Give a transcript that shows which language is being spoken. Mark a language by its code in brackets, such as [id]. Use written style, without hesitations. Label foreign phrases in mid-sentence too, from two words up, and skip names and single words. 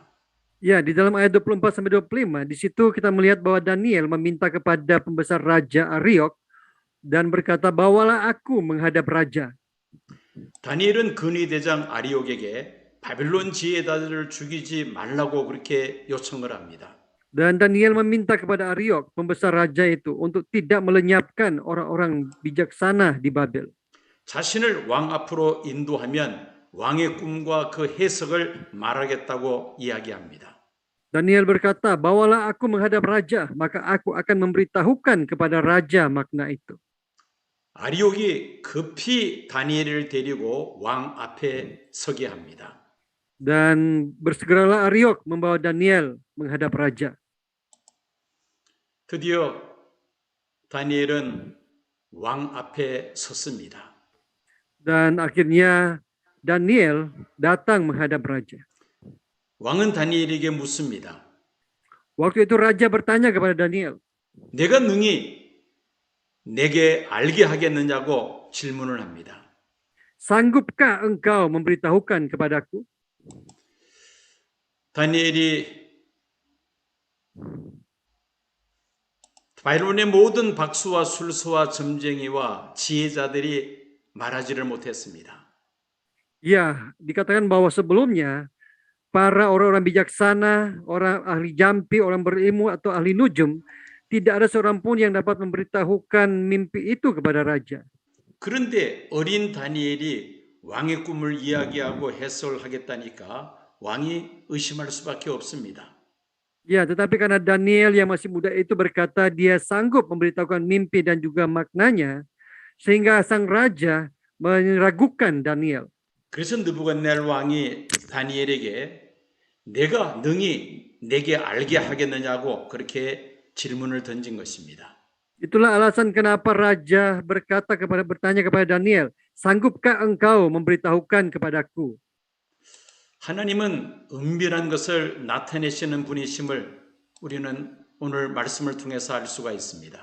[id] Ya, di dalam ayat 24 sampai 25, di situ kita melihat bahwa Daniel meminta kepada pembesar raja Ariok dan berkata, "Bawalah aku menghadap raja." [ko] 다니엘은 근위 대장 아리옥에게 바벨론 지혜자들을 죽이지 말라고 그렇게 요청을 합니다. [id] Dan Daniel meminta kepada Ariok, pembesar raja itu, untuk tidak melenyapkan orang-orang bijaksana di Babel. [ko] 자신을 왕 앞으로 인도하면 왕의 꿈과 그 해석을 말하겠다고 이야기합니다. [id] Daniel berkata, "Bawalah aku menghadap raja, maka aku akan memberitahukan kepada raja makna itu." [ko] 아리옥이 급히 다니엘을 데리고 왕 앞에 서게 합니다. [id] Dan bersegeralah Ariok membawa Daniel menghadap raja. [ko] 드디어 다니엘은 왕 앞에 섰습니다. [id] Dan akhirnya Daniel datang menghadap raja. [ko] 왕은 다니엘에게 묻습니다. [id] Waktu itu raja bertanya kepada Daniel, [ko] 내가 능히 내게 알게 하겠느냐고 질문을 합니다. [id] "Sanggupkah engkau memberitahukan kepadaku?" [ko] 다니엘이 바벨론의 모든 박수와 술수와 점쟁이와 지혜자들이 말하지를 못했습니다. [id] Ya, dikatakan bahwa sebelumnya para orang-orang bijaksana, orang ahli jampi, orang berilmu atau ahli nujum, tidak ada seorang pun yang dapat memberitahukan mimpi itu kepada raja. [ko] 그런데 어린 다니엘이 왕의 꿈을 이야기하고 해설하겠다니까 왕이 의심할 수밖에 없습니다. [id] Ya, tetapi karena Daniel yang masih muda itu berkata dia sanggup memberitahukan mimpi dan juga maknanya, sehingga sang raja meragukan Daniel. [ko] 그래서 느부갓네살 왕이 다니엘에게 내가 능히 내게 알게 하겠느냐고 그렇게 질문을 던진 것입니다. [id] Itulah alasan kenapa raja bertanya kepada Daniel, sanggupkah engkau memberitahukan kepadaku? [ko] 하나님은 은밀한 것을 나타내시는 분이심을 우리는 오늘 말씀을 통해서 알 수가 있습니다.